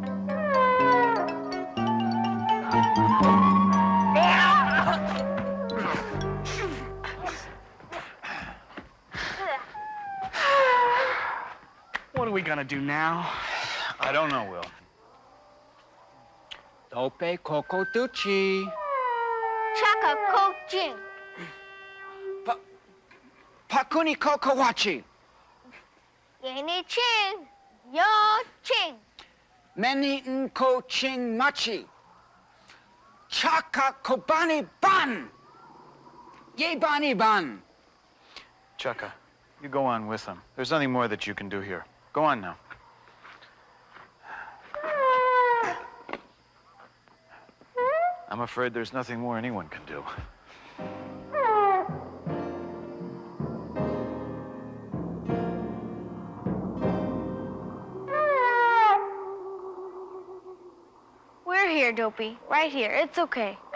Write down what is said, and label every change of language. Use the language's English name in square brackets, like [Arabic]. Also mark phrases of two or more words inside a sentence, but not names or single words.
[English] What are we gonna do now? I don't know, Will. Tope kokoduchi. Chaka coaching. Pakuni kokowachi. Yeni ching. Yo ching. Meni nko ching machi. Chaka kobani ban. Ye bani ban. Chaka, you go on with them. There's nothing more that you can do here. Go on now. I'm afraid there's nothing more anyone can do. We're here, Dopey. Right here. It's okay.